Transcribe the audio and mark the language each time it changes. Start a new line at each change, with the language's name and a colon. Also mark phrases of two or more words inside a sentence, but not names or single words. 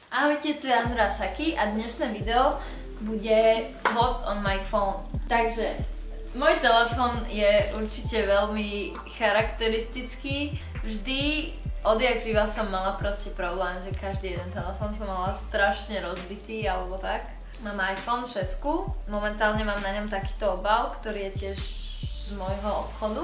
Slovak: Ahojte, tu je Andrea Saki a dnešné video bude
English: What's on my phone.
Slovak: Takže môj telefón je určite veľmi charakteristický. Vždy odjak živa som mala proste problém, že každý jeden telefón som mala strašne rozbitý alebo tak. Mám iPhone 6, momentálne mám na ňom takýto obal, ktorý je tiež z môjho obchodu.